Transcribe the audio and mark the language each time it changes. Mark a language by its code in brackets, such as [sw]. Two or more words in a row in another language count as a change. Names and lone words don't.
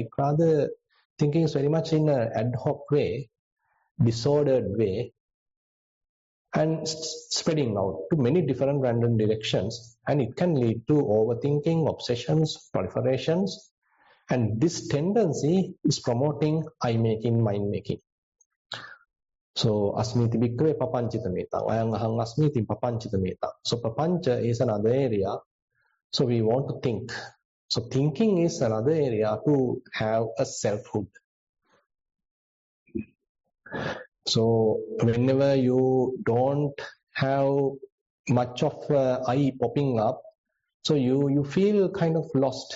[en] Rather, thinking is very much in an ad hoc way, disordered way, and spreading out to many different random directions. And it can lead to overthinking, obsessions, proliferations. And this tendency is promoting I making, mind making. [pi] So asmiti bhikkhave papanchita metang. Ayang ahang asmiti papanchita metang. [en] So papancha is another area. So we want to think. So thinking is another area to have a selfhood. So whenever you don't have much of I popping up, so you feel kind of lost.